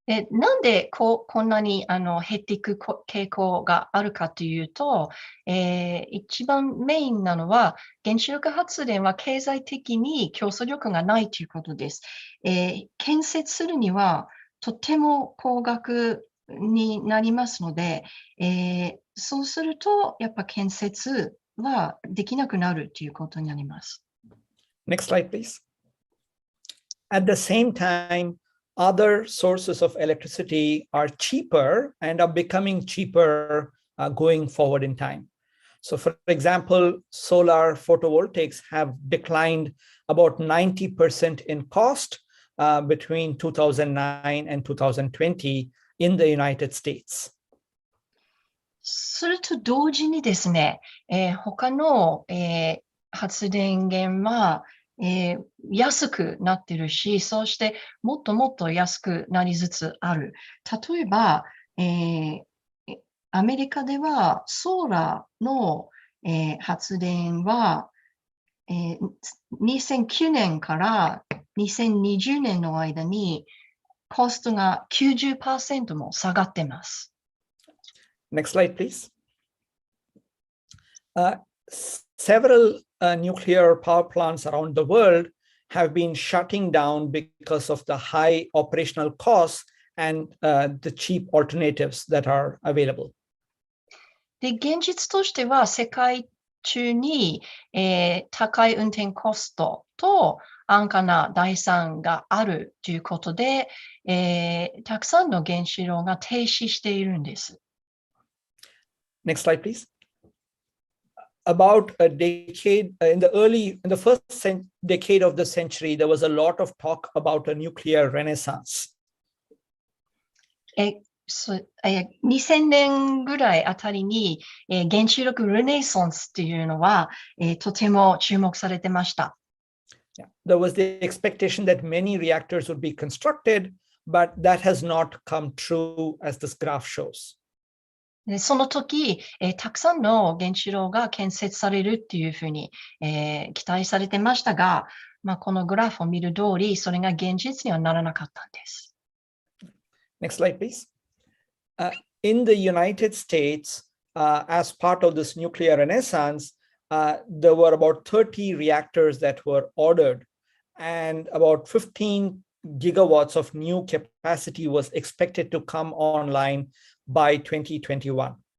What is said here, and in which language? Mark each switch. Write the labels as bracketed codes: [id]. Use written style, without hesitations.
[ja] なんでこんなに減っていく傾向があるかというと、一番メインなのは原子力発電は経済的に競争力がないということです。建設するにはとても高額になりますので、そうするとやっぱ建設はできなくなるということになります。 [en] Next slide, please. At the same time, other sources of electricity are cheaper and are becoming cheaper going forward in time. So for example, solar photovoltaics have declined about 90% in cost between 2009 and 2020 in the United States. [ja] それと同時にですね、他の、発電源は安くなってるし、そうしてもっともっと安くなりつつある。例えば、アメリカではソーラーの、発電は、2009年から2020年の間にコストが 90% も下がっています。 [en] Next slide, please. Several nuclear power plants around the world have been shutting down because of the high operational costs and the cheap alternatives that are available. [ja] で、現実としては世界中に、高い運転コストと安価な第三があるということで、たくさんの原子炉が停止しているんです。 [en] Next slide, please. About a decade, in the first decade of the century, there was a lot of talk about a nuclear renaissance. [ja] 2000年ぐらいあたりに、原子力ルネサンスっていうのは、とても注目されてました。 [en] There was the expectation that many reactors would be constructed, but that has not come true as this graph shows. [ja] でその時、たくさんの原子炉が建設されるっていうふうに、期待されてましたが、このグラフを見る通り、それが現実にはならなかったんです。 [en] Next slide, please. In the United States, as part of this nuclear renaissance, there were about 30 reactors that were ordered, and about 15 gigawatts of new capacity was expected to come online by 2021.